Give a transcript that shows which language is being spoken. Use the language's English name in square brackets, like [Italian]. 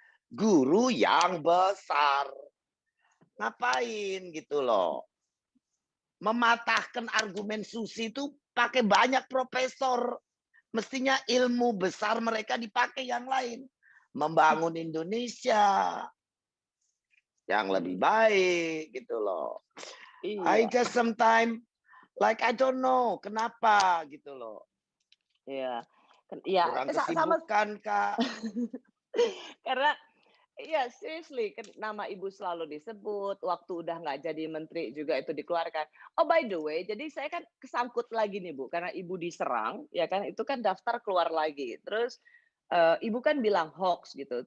[Indonesian] Guru yang besar. Ngapain gitu loh. Mematahkan argumen Susi itu pakai banyak profesor. Mestinya ilmu besar mereka dipakai yang lain. Membangun Indonesia yang lebih baik gitu loh. [English] I just sometimes like I don't know [Indonesian] kenapa gitu loh. Iya. Kurang kesibukan Kak. Karena iya seriously nama Ibu selalu disebut, waktu udah nggak jadi menteri juga itu dikeluarkan. [English] Oh by the way, [Indonesian] jadi saya kan kesangkut lagi nih Bu, karena Ibu diserang, ya kan itu kan daftar keluar lagi. Terus Ibu kan bilang hoax gitu.